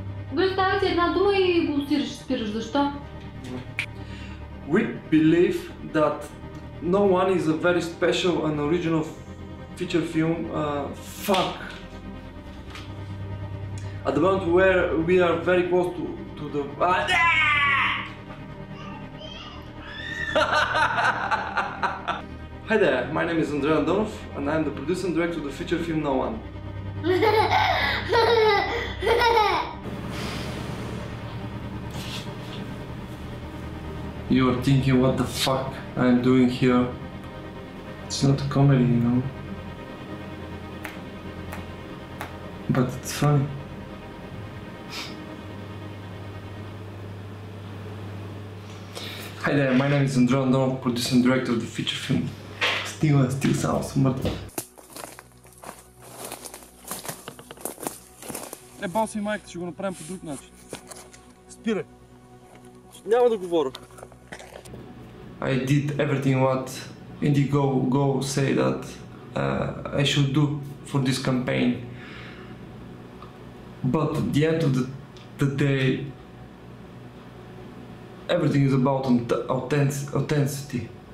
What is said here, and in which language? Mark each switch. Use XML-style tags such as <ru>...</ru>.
<bg>Добре, става ти една дума и го спираш, защо?</bg> <en>We believe that No One is a very special and original feature film. Fuck! At the moment where we are very close to the... Hi there, my name is Andrei Andonov and I am the producer and director of the feature film No One. You are thinking what the fuck I am doing here. It's not a comedy, you know. But it's funny. Hi there, my name is Andrei Andonov, producer and director of the feature film.</en> <bg>Still само съм мъртъв. Ебал си майката, ще го направим по друг начин. Спирай. Няма да говоря.</bg> <en>I did everything what Indiegogo say that I should do for this campaign. But at the end of the day, everything is about authenticity.</en>